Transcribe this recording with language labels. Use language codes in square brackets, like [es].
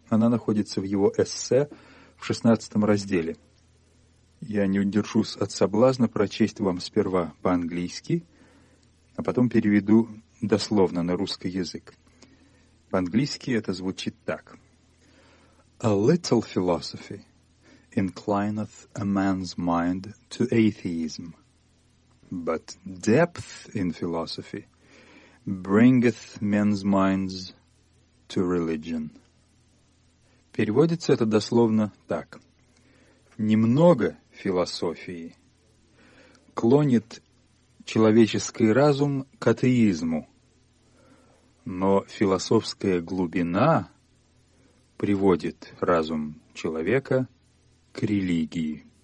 [ru] Она находится в его эссе в 16 разделе. Я не удержусь от соблазна прочесть вам сперва по-английски, а потом переведу дословно на русский язык. По-английски это звучит так. [en] A little philosophy inclineth a man's mind to atheism, but depth in philosophy bringeth men's minds to religion. [ru] Переводится это дословно так. Немного философии клонит человеческий разум к атеизму, но философская глубина приводит разум человека к религии.